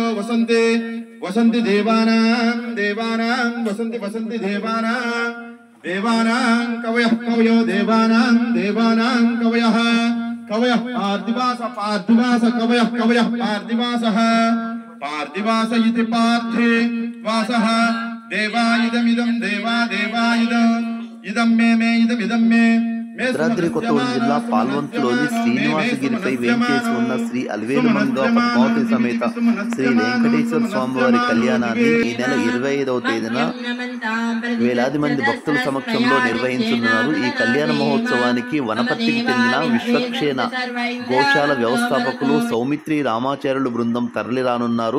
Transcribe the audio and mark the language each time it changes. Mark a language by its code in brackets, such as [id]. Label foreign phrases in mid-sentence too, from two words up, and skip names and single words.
[sa] वसन्ति वसन्ति देवानां देवानां वसन्ति वसन्ति देवानां देवानां कवयः कवयो देवानां देवानां कवयः कवयः पार्थिवास पार्थिवास कवयः कवयः पार्थिवासः पार्थिवास इति पार्थिवासः देवायुधमिदं देवा देवायुधम् इदं मे इदमिदं मे [te] భద్రాద్రి కొత్తగూడెం జిల్లా పాల్వంచులోని శ్రీనివాసగిరిపై వేంచేసి ఉన్న శ్రీ అలివేలుమంగ పద్మావతి సమేత శ్రీ వెంకటేశ్వర స్వామివారి కళ్యాణాన్ని ఈ నెల 25వ తేదీన వేలాది మంది భక్తుల సమక్షంలో నిర్వహించనున్నారు. ఈ కళ్యాణ మహోత్సవానికి వనపర్తికి చెందిన విశ్వక్షేణ గోశాల వ్యవస్థాపకులు సౌమిత్రి రామాచార్యులు బృందం తరలిరానున్నారు.